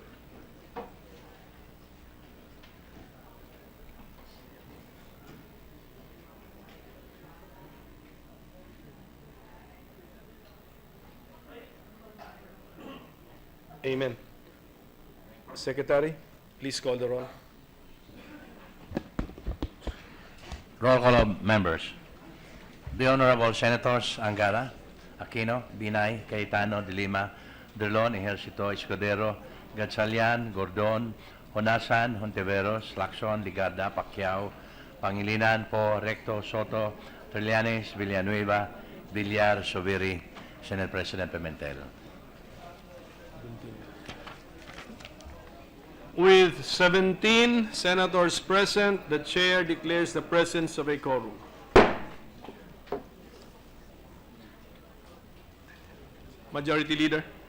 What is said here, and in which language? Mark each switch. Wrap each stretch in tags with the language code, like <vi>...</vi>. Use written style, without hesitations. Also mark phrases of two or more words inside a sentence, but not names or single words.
<en>Amen. Secretary, please call the roll. Roll call of members. The Honorable Senators Angara, Aquino, Binay, Cayetano, De Lima, Drilon, Ejercito, Escudero, Gatchalian, Gordon, Honasan, Hontiveros, Lacson, Ligarda, Pacquiao, Pangilinan, Po, Recto, Soto, Trillanes, Villanueva, Villar, Zubiri, Senate President Pimentel. With 17 senators present, the chair declares the presence of a quorum. Majority Leader.</en>